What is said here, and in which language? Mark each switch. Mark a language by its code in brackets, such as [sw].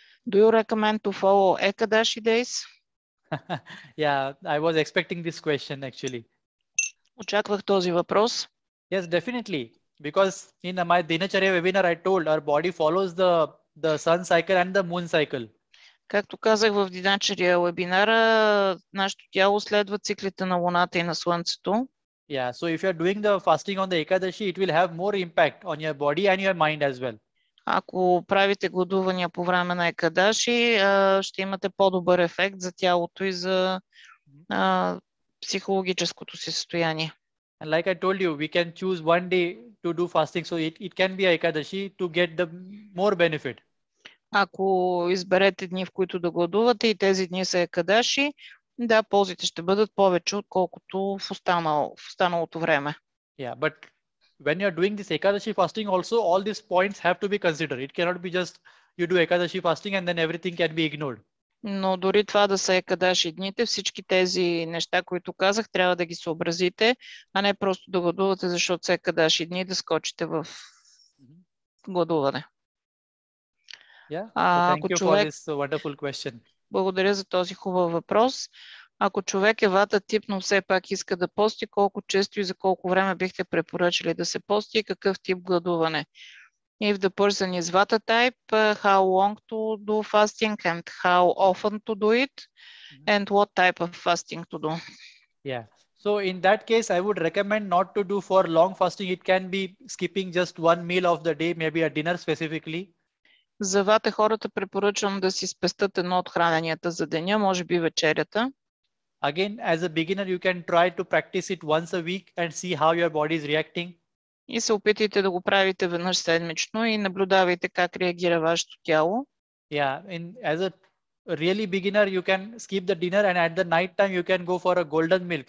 [en] Do you recommend to follow Ekadashi days? Yeah, I was expecting this question actually. [bg] Очаквах този въпрос. [en] Yes, definitely. Because in my Dinacharya webinar, I told our body follows the sun cycle and the moon cycle. [bg] Както казах в Диначария вебинара, нашето тяло следва циклите на Луната и на Слънцето. [en] Yeah, so if you're doing the fasting on the Ekadashi, it will have more impact on your body and your mind as well. [bg] Ако правите гладувания по време на Екадаши, ще имате по-добър ефект за тялото и за психологическото си състояние. [en] And like I told you, we can choose one day to do fasting, so it can be Ekadashi to get the more benefit. [bg] Ако изберете дни, в които да гладувате и тези дни са Екадаши, да, ползите ще бъдат повече, отколкото в останалото време. [en] Yeah, but when you're doing this Ekadashi fasting also, all these points have to be considered. It cannot be just you do Ekadashi fasting and then everything can be ignored. [bg] Но дори това да са Екадаши дните, всички тези неща, които казах, трябва да ги съобразите, а не просто да гладувате, защото са Екадаши дни да скочите в гладуване. [en] Yeah, so thank you for this wonderful question. [bg] Благодаря за този хубав въпрос. Ако човек е вата тип, но все пак иска да пости, колко често и за колко време бихте препоръчали да се пости и какъв тип гладуване? [en] If the person is vata type, how long to do fasting and how often to do it, and what type of fasting to do? Yeah. So in that case, I would recommend not to do for long fasting. It can be skipping just one meal of the day, maybe a dinner specifically. [bg] За вата хората препоръчвам да си спестят едно от храненията за деня, може би вечерята. [en] Again, as a beginner, you can try to practice it once a week and see how your body is reacting. [bg] И се опитайте да го правите веднъж седмично и наблюдавайте как реагира вашето тяло. [en] Yeah, as a really beginner, you can skip the dinner and at the night time you can go for a golden milk.